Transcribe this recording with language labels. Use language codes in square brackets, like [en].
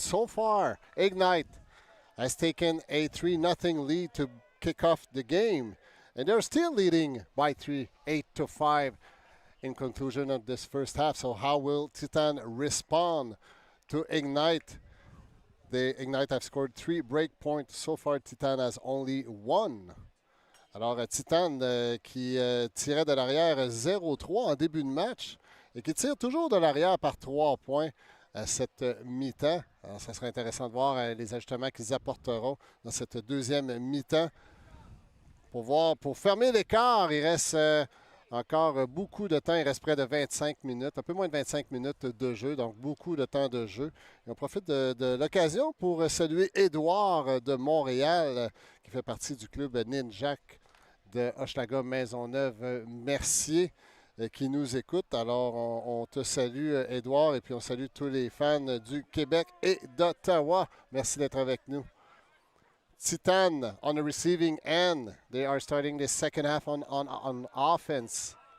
[en] So far, Ignite has taken a 3-0 lead to kick off the game. And they're still leading by 3, 8-5 in conclusion of this first half. So how will Titane respond to Ignite? Ignite have scored 3 break points. So far, Titane has only 1. [fr] Alors, Titane qui tirait de l'arrière 0-3 en début de match et qui tire toujours de l'arrière par 3 points à cette mi-temps. Alors, ça sera intéressant de voir les ajustements qu'ils apporteront dans cette deuxième mi-temps. Pour fermer l'écart, il reste encore beaucoup de temps. Il reste près de 25 minutes, un peu moins de 25 minutes de jeu, donc beaucoup de temps de jeu. Et on profite de l'occasion pour saluer Édouard de Montréal, qui fait partie du club Ninjak de Hochelaga Maisonneuve-Mercier, qui nous écoute. Alors, on te salue, Édouard, et puis on salue tous les fans du Québec et d'Ottawa. Merci d'être avec nous. [en] Titane on the receiving end. They are starting the second half on offense.